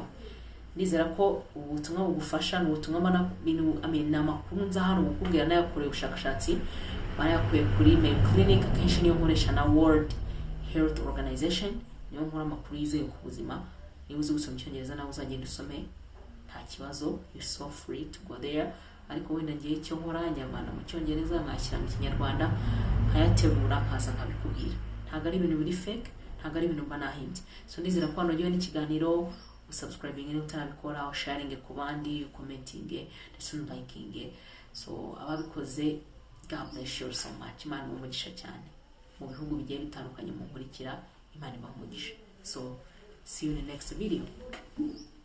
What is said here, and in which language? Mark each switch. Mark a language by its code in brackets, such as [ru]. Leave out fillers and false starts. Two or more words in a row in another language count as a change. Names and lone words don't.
[rw] Nizera ko ubutumwa bugufasha, n'ubutumwa amakuru nza hano gukubwira nayakoreye ubushakashatsi barayakuye kuri Mayo Clinic. Akenshi niyo nkoresha na World Health Organization, niyo nkora amakuru yizeye ku buzima. Niba uzi gusoma icyongereza nawe uzagenda usome nta kibazo, [en] you're so free to go there. [rw] Ariko wenda ngiye icyo nkora nyarwanda mu cyongereza nkashyira mu kinyarwanda nkayategura nkaza nkabikubwira. Ntabwo ari ibintu biri fake, ntabwo ari ibintu mba nahimbye. So nizera ko hano n'ikiganiro usubscribing niba utarabikora, sharing ku bandi, commenting ndetse liking. So ababikoze [en] God bless you so much. [rw] Imana umugisha cyane mu bihugu bigiye bitandukanye mu nkurikira, Imana ibamugisha. [en] So see you in the next video.